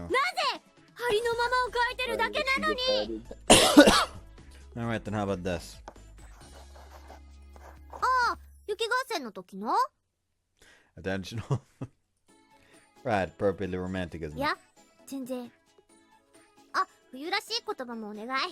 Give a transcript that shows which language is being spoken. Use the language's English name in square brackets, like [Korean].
[Japanese] なぜありのままを書いてるだけなのに。 [English] Alright, then how about this? [Japanese] ああ、雪合戦の時の [English] Attentional. Right, appropriately romantic, isn't [Japanese] い [English] it? [Japanese] や、全然。あ、冬らしい言葉もお願い。